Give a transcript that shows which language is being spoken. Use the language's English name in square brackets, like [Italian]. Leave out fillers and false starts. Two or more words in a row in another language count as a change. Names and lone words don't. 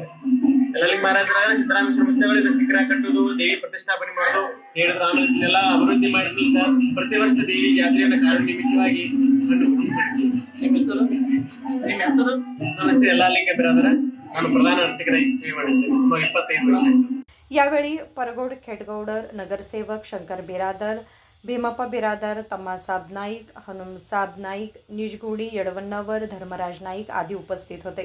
[Kannada] ಯಲ್ಲಾಲಿಂಗ ಮಹಾರಾಜರ ಸಿದ್ದರಾಮೇಶ್ವರ ಮುತ್ತೆಗಳು ಇದಕ್ಕೆ ವಿಗ್ರಹ ಕಟ್ಟುವುದು, ದೇವಿ ಪ್ರತಿಷ್ಠಾಪನೆ ಮಾಡೋದು ಹೇಳಿದ್ರು। ಆಮೇಲೆ ಇದನ್ನೆಲ್ಲ ಅಭಿವೃದ್ಧಿ ಮಾಡಿದ್ರಿಂದ ಪ್ರತಿ ವರ್ಷ ದೇವಿ ಜಾತ್ರೆಯನ್ನು ಕಾರಣ ನಿಮಿತ್ತವಾಗಿ ನಿಮ್ಮ ಹೆಸರು? ನನ್ನ ಹೆಸರು ಯಲ್ಲಾಲಿಂಗ ಬಿರಾದರ। ನಾನು ಪ್ರಧಾನ ಅರ್ಚಕರಾಗಿ ಸೇವೆ ಮಾಡಿದ್ದೇನೆ ಸುಮಾರು 25 ವರ್ಷ ಆಯಿತು। [Marathi] यावेळी परगोड खेडगौडर नगरसेवक शंकर बिरादर, भीमप्पा बिरादर, तम्मासाब नाईक, हनुमसाब नाईक, निजगुडी यडवन्नावर, धर्मराज नाईक आदी उपस्थित होते।